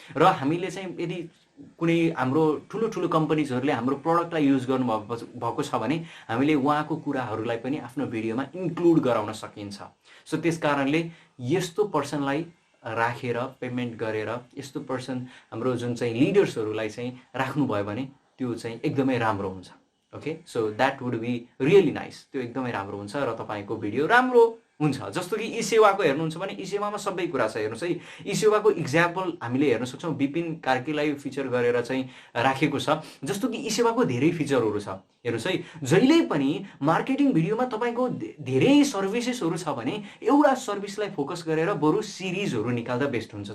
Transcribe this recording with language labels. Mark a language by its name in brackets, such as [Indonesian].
[Nepali] र हामीले चाहिँ यदि कुनै हाम्रो ठुलो कम्पनीजहरूले हाम्रो प्रडक्टलाई युज गर्नुभएको छ भने हामीले उहाँको कुराहरूलाई पनि आफ्नो भिडियोमा इन्क्लुड गराउन सकिन्छ। सो त्यस कारणले यस्तो पर्सनलाई राखेर पेमेन्ट गरेर यस्तो पर्सन हाम्रो जुन चाहिँ लिडर्सहरूलाई चाहिँ राख्नुभयो भने त्यो चाहिँ एकदमै राम्रो हुन्छ। [English] Okay, so that would be really nice. [Nepali] त्यो एकदमै राम्रो हुन्छ र तपाईँको भिडियो राम्रो हुन्छ। जस्तो कि ई सेवाको हेर्नुहुन्छ भने ई सेवामा सबै कुरा छ। हेर्नुहोस् है, ई सेवाको इक्जाम्पल हामीले हेर्न सक्छौँ। विपिन कार्कीलाई फिचर गरेर चाहिँ राखेको छ। जस्तो कि ई सेवाको धेरै फिचरहरू छ। हेर्नुहोस् है, जहिले पनि मार्केटिङ भिडियोमा तपाईँको धेरै सर्भिसेसहरू छ भने एउटा सर्भिसलाई फोकस गरेर बरु सिरिजहरू निकाल्दा बेस्ट हुन्छ।